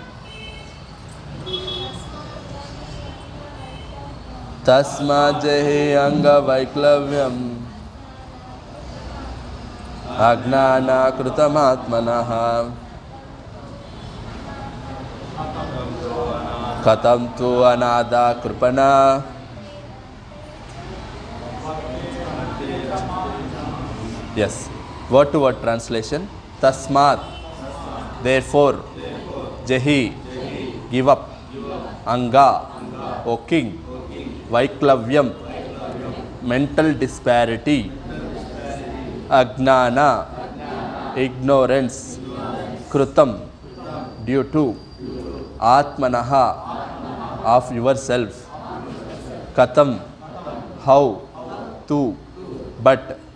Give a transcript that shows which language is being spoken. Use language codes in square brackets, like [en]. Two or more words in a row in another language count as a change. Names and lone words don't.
[sa] तस्मा जहि अङ्ग वैक्लव्यम् अज्ञान कृतमात्मनः कथं तु अनाथ कृपणा [en] Yes, word to word translation. Tasmat, therefore. Jehi, give up. Anga, O king. Vaiklavyam, mental disparity. Ajnana, ignorance. Krutam, due to. Atmanaha, of yourself. Katam, how. Tu, but.